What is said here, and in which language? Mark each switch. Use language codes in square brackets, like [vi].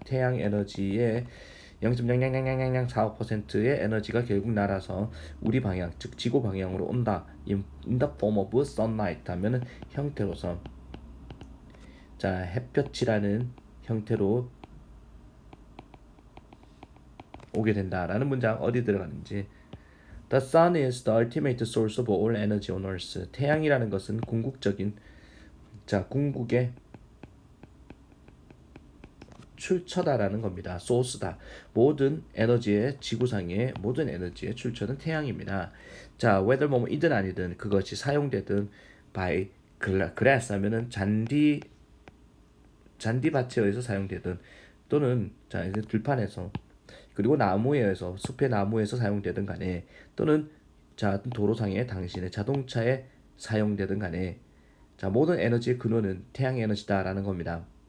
[ko] 태양 에너지의 0.0000045%의 에너지가 결국 날아서 우리 방향, 즉 지구 방향으로 온다. [en] in the form of sunlight [ko] 하면은 형태로서, 자, 햇볕이라는 형태로 오게 된다라는 문장 어디 들어가는지. [en] The sun is the ultimate source of all energy on earth. [ko] 태양이라는 것은 궁극적인, 자, 궁극의 출처다라는 겁니다. 소스다. 모든 에너지의, 지구상의 모든 에너지의 출처는 태양입니다. 자, whether 뭐이든 아니든 그것이 사용되든 [en] by glass [ko] 하면은 잔디밭에 의해서 사용되든, 또는 자, 이제 들판에서, 그리고 나무에 의해서, 숲의 나무에서 사용되든 간에, 또는 자, 도로상의 당신의 자동차에 사용되든 간에, 자, 모든 에너지의 근원은 태양 에너지다라는 겁니다.